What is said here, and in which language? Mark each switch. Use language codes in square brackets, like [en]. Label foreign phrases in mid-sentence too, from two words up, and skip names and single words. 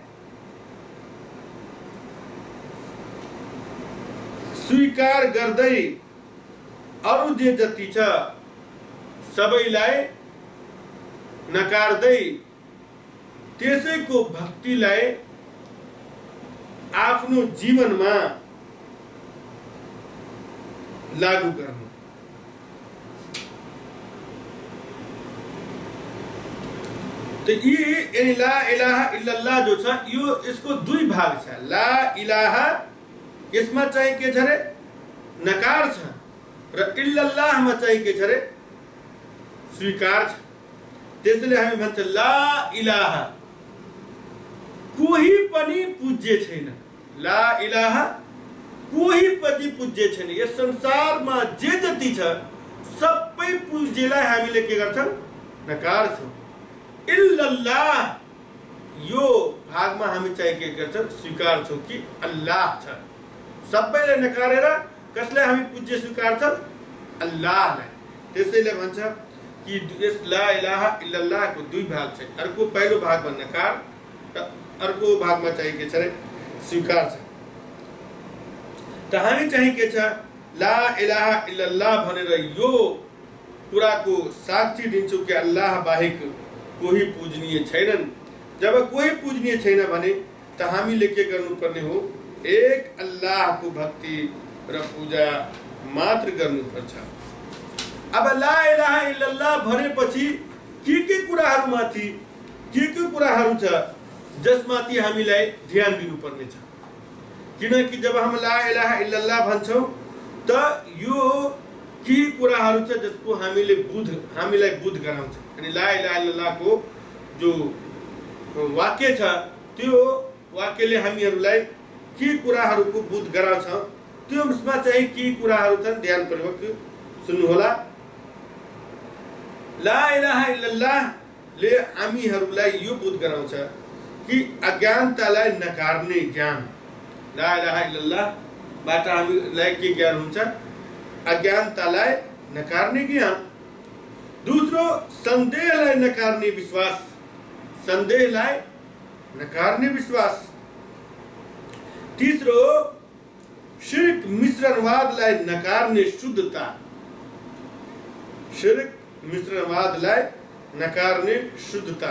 [ne] स्वीकार गर्दै अरु जे जति छ सबैलाई नकार्दै त्यसैको भक्तिलाई आफ्नो जीवनमा लागू गर्नु। [hi] तो ये [ar] لا إله إلا الله [ne] जो छ यो इसको दुई भाग छ। [ar] لا إله [ne] यसमा चाहिँ के छ रे नकार छ र इल्लल्लाह मा चाहिँ के छ रे स्वीकार छ। त्यसैले हामी भन्छ [ar] لا إله [ne] कोही पनि पूज्य छैन। [ar] لا إله [ne] कोही पनि पूज्य छैन। यस संसारमा जे जति छ सबै पूज्यलाई हामीले के गर्छौं नकार्छौं। इल्लल्लाह यो भागमा हामी चाहिँ के गर्छौं स्वीकार्छौं कि अल्लाह छ। सबैले नकारेर कसले हामी पूज्य स्वीकार्छौं अल्लाहलाई। त्यसैले भन्छ कि यस [ar] لا إله إلا الله [ne] को दुई भाग छ। अर्को पहिलो भागमा नकार र अर्को भागमा चाहिँ के छ रे स्वीकार छ। त हामी चाहिँ के छ [ar] لا إله إلا الله [ne] भनेर यो कुराको साक्षी दिन्छौं कि अल्लाह बाहेक कोही पूजनीय छैनन्। जब कोही पूजनीय छैन भने त हामीले के गर्नुपर्ने हो एक अल्लाहको भक्ति र पूजा मात्र गर्नुपर्छ। अब [ar] لا إله إلا الله [ne] भनेपछि के कुराहरुमाथि के कुराहरु छ जसमाथि हामीलाई ध्यान दिनुपर्ने छ। किनकि जब हम [ar] لا إله إلا الله [ne] भन्छौं त यो के कुराहरु छ जसको हामीलाई बुझ गराउँछ। अनि [ar] لا إله إلا الله [ne] को जो वाक्य छ त्यो वाक्यले हामीहरुलाई के कुराहरुको बुझ गराउँछ त्यसमा चाहिँ के कुराहरु छन् ध्यानपूर्वक सुन्नु होला। [ar] لا إله إلا الله [ne] ले हामीहरुलाई यो बुझ गराउँछ कि अज्ञानतालाई नकार्ने ज्ञान। [ar] لا إله إلا الله [ne] बाट हामीलाई के ज्ञान हुन्छ अज्ञानतालाई नकार्ने ज्ञान। दूसरो संदेहलाई नकार्ने विश्वास, संदेहलाई नकार्ने विश्वास। तीसरो शिर्क मिश्रणवादलाई नकार्ने शुद्धता, शिर्क मिश्रणवादलाई नकार्ने शुद्धता।